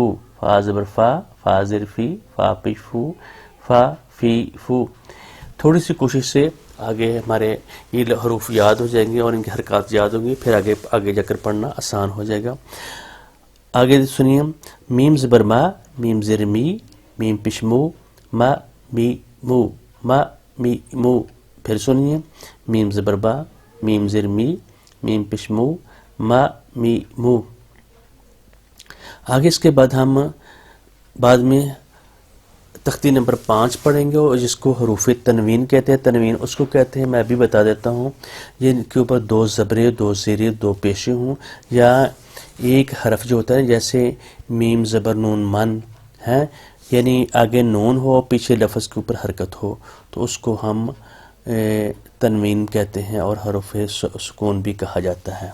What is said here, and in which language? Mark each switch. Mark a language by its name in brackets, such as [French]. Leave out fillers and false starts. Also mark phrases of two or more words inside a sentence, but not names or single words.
[Urdu] فا زبر فا، فا زیر فی، فا پیش فو، فا فی فو. تھوڑی سی کوشش سے آگے ہمارے یہ حروف یاد ہو جائیں گے اور ان کی حرکات یاد ہوں گی، پھر آگے جا کر پڑھنا آسان ہو جائے گا. آگے سنیے، میم زبر ما، میم زیر می، میم پیش مو، ما می مو، ما می مو. پھر سنیے، میم زبر با، میم زیر می، میم پیش مو، ما می مو. آگے اس کے بعد ہم بعد میں تختی نمبر 5 پڑھیں گے، اور جس کو حروف تنوین کہتے ہیں. تنوین اس کو کہتے ہیں، میں بھی بتا دیتا ہوں، یہ ان کے اوپر 2 زبریں، 2 زیریں، 2 پیشیں ہوں، یا ایک حرف جو ہوتا ہے جیسے میم زبر نون من ہے، یعنی آگے نون ہو، پیچھے لفظ کے اوپر حرکت ہو، تو اس کو ہم تنوین کہتے ہیں، اور حرف سکون بھی کہا جاتا ہے.